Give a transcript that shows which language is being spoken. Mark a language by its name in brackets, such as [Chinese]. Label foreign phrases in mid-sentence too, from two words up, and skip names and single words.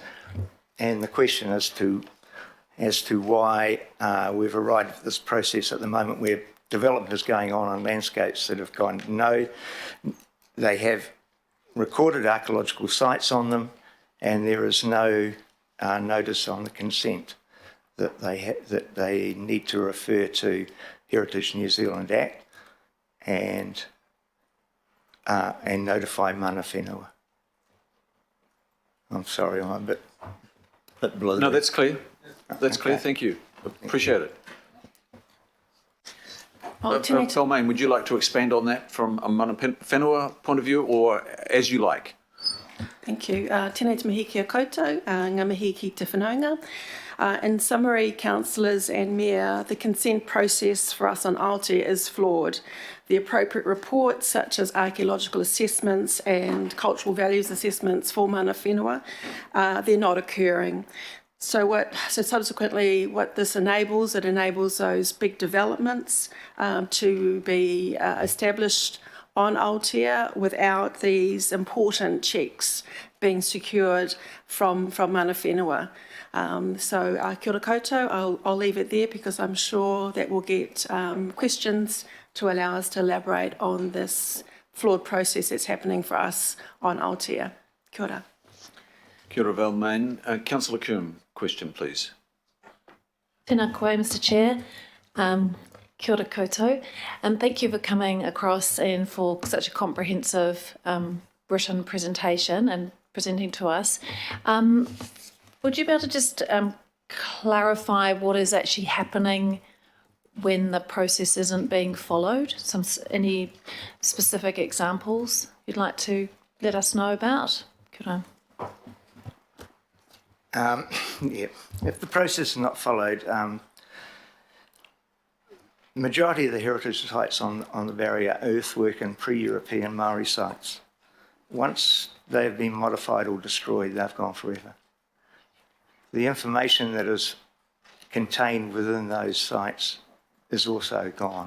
[English] And the question as to why we've arrived at this process at the moment where development is going on landscapes that have gone, no, they have recorded archaeological sites on them, and there is no notice on the consent that they need to refer to Heritage New Zealand Act and notify [Māori] mana whenua. [English] I'm sorry, I'm a bit blurry. No, that's clear. That's Okay. clear. Thank you. Appreciate it. [Māori] Tēnā [English] Main, would you like to expand on that from a [Māori] mana whenua [English] point of view, or as you like? Thank you. [Māori] Tēnā te mihi kia koutou, ngā mihi ki te whanaunga. [English] In summary, councillors and mayor, the consent process for us on Aotea is flawed. The appropriate reports, such as archaeological assessments and cultural values assessments for [Māori] mana whenua, [English] they're not occurring. So subsequently, what this enables, it enables those big developments to be established on Aotea without these important checks being secured from [Māori] mana whenua. [English] So [Māori] kia ora koutou, [English] I'll leave it there because I'm sure that we'll get questions to allow us to elaborate on this flawed process that's happening for us on Aotea. [Māori] Kia ora. Kia ora, Valmain. [English] Councillor Coombe, question, please. [Māori] Tēnā koe, [English] Mr Chair. [Māori] Kia ora koutou. [English] Thank you for coming across and for such a comprehensive written presentation and presenting to us. Would you be able to just clarify what is actually happening when the process isn't being followed? Any specific examples you'd like to let us know about? [Māori] Kia ora. [English] Yeah, if the process is not followed, the majority of the heritage sites on the barrier are earthwork and pre-European Maori sites. Once they've been modified or destroyed, they've gone forever. The information that is contained within those sites is also gone.